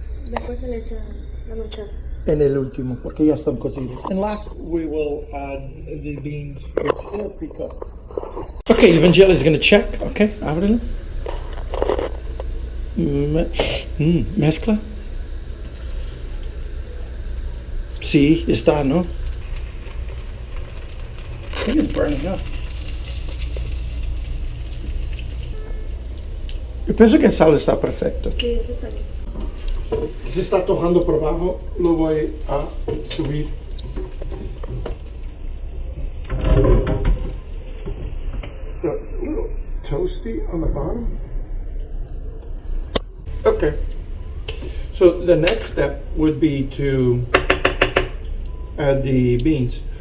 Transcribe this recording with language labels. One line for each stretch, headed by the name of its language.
Spanish: Después se le echa la manchada. En el último, porque ya están cocidos.
English: And last, we will add the beans, which are pre-cooked. Okay, Ivanyeli is going to check.
Spanish: Okay, ábrelo. Mezcla. Sí, está, ¿no?
English: I think it's burning up.
Spanish: Yo pienso que el sal está perfecto. Sí, está bien. Si está tojando por abajo, lo voy a subir.
English: So it's a little toasty on the bottom. Okay. So the next step would be to add the beans.